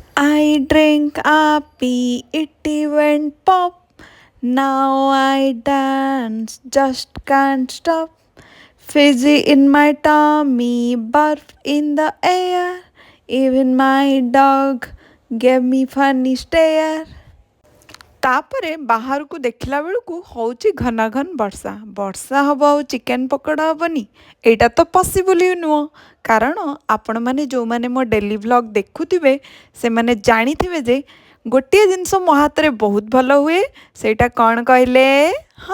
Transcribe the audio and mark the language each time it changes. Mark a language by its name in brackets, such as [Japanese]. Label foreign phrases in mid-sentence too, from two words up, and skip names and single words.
[English] I drink a pee, it went pop. Now I dance, just can't stop. Fizzy in my tummy, barf in the air. Even my dog gave me funny stare. [Odia] ତାପରେ ବାହାରକୁ ଦେଖିଲା ବେଳକୁ ହେଉଛି ଘନ ଘନ ବର୍ଷା ବର୍ଷା ହେବ ଆଉ ଚିକେନ୍ ପକୋଡ଼ା ହେବନି ଏଇଟା ତ ପସିବୁଲ୍ ହିଁ ନୁହଁ କାରଣ ଆପଣମାନେ ଯେଉଁମାନେ ମୋ [English] daily vlog [Odia] ଦେଖୁଥିବେ ସେମାନେ ଜାଣିଥିବେ ଯେ ଗୋଟିଏ ଜିନିଷ ମୋ ହାତରେ ବହୁତ ଭଲ ହୁଏ ସେଇଟା କ'ଣ କହିଲେ ହଁ